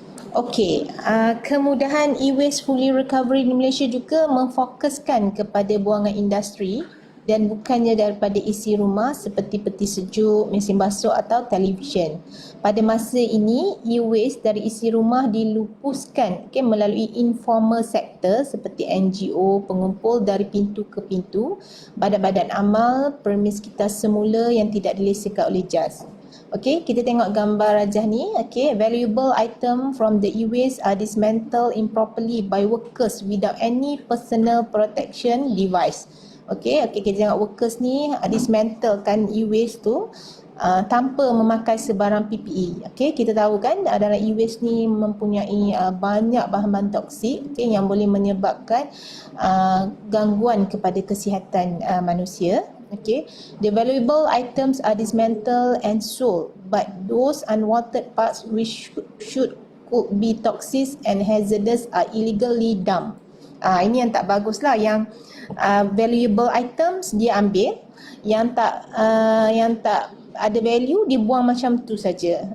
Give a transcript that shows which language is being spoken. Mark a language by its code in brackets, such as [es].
[ms] Okey, kemudahan e-waste fully recovery di Malaysia juga memfokuskan kepada buangan industri dan bukannya daripada isi rumah seperti peti sejuk, mesin basuh atau televisyen. Pada masa ini, e-waste dari isi rumah dilupuskan melalui informal sektor seperti NGO, pengumpul dari pintu ke pintu, badan-badan amal, permis kita semula yang tidak dilesenkan oleh JAS. Okey, kita tengok gambar rajah ni. [en] Okey, valuable item from the e-waste are dismantled improperly by workers without any personal protection device. [ms] Okey, kita tengok workers ni dismantlekan e-waste tu tanpa memakai sebarang PPE. Okey, kita tahu kan dalam e-waste ni mempunyai banyak bahan-bahan toksik yang boleh menyebabkan gangguan kepada kesihatan manusia. [en] Okay, the valuable items are dismantled and sold, but those unwanted parts which could be toxic and hazardous are illegally dumped. [ms] Ini yang tak bagus lah, yang [en] valuable items [ms] dia ambil, yang tak ada value dibuang macam tu saja.